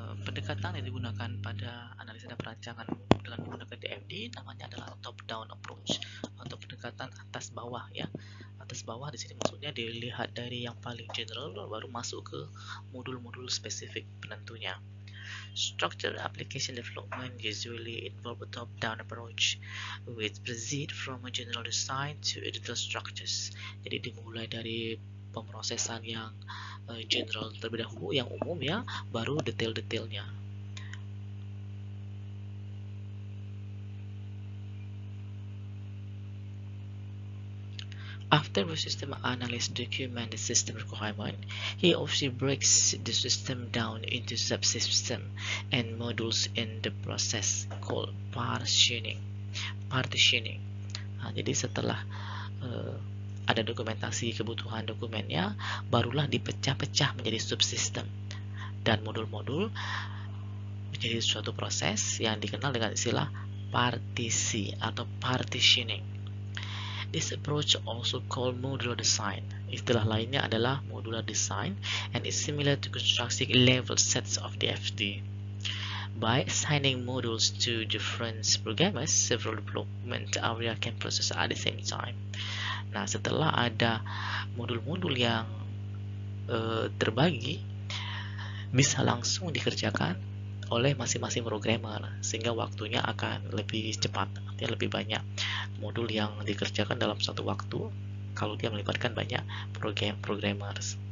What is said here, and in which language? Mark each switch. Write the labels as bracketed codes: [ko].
[id] Pendekatan yang digunakan pada analisa dan perancangan dengan menggunakan DFD namanya adalah top-down approach atau pendekatan atas bawah ya. Atas bawah di sini maksudnya dilihat dari yang paling general baru masuk ke modul-modul spesifik penentunya. [en] Structured application development usually involve a top-down approach which proceed from a general design to detailed structures. [id] Jadi dimulai dari pemrosesan yang general terlebih dahulu, yang umum ya, baru detail-detailnya. [en] After the system analyst document the system requirement, he also breaks the system down into subsystem and modules in the process called partitioning. [id] Nah, jadi setelah ada dokumentasi kebutuhan dokumennya, barulah dipecah-pecah menjadi subsystem dan modul-modul menjadi suatu proses yang dikenal dengan istilah partisi atau partitioning. [en] This approach also called modular design. [id] Istilah lainnya adalah [en] modular design and is similar to constructing level sets of DFD. By assigning modules to different programmers, several development area can process at the same time. [id] Nah, setelah ada modul-modul yang terbagi, bisa langsung dikerjakan oleh masing-masing programmer sehingga waktunya akan lebih cepat, artinya lebih banyak modul yang dikerjakan dalam satu waktu kalau dia melibatkan banyak programmers.